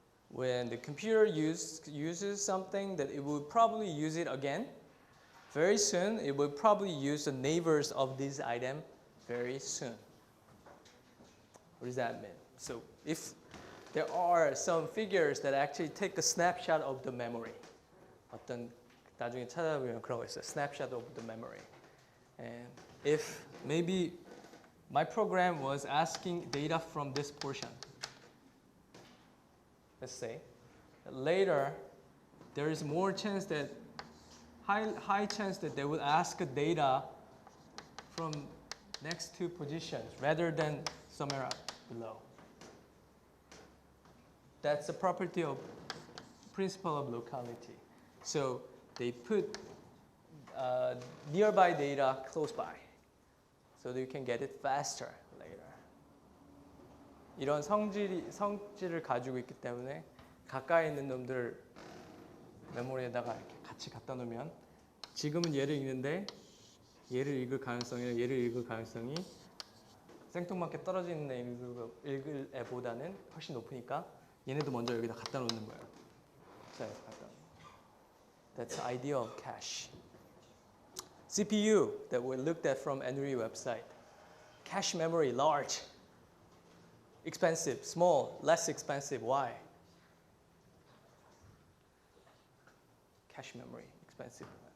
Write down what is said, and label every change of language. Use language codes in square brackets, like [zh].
[en] When the computer uses something, that it will probably use it again. Very soon, it will probably use the neighbors of this item very soon. What does that mean? So if there are some figures that actually take a snapshot of the memory. [ko] 어떤 나중에 찾아보면 그런 거 있어요. [en] Snapshot of the memory. And if maybe my program was asking data from this portion, let's say, later there is more chance that high chance that they will ask data from next two positions rather than somewhere below. That's the property of principle of locality. So they put nearby data close by so that you can get it faster later. [ko] 이런 성질을 가지고 있기 때문에 가까이 있는 놈들 메모리에다가 이렇게 같이 갖다 놓으면 지금은 얘를 읽는데 얘를 읽을 가능성이나 얘를 읽을 가능성이 생뚱맞게 떨어져 있는 애 읽을 애보다는 훨씬 높으니까 얘네도 먼저 여기다 갖다 놓는 거예요. 자, 갖다 놓는 거. [en] That's the idea of cache. CPU that we looked at from Henry website. Cache memory, large, expensive, small, less expensive. Why? Cache memory, expensive.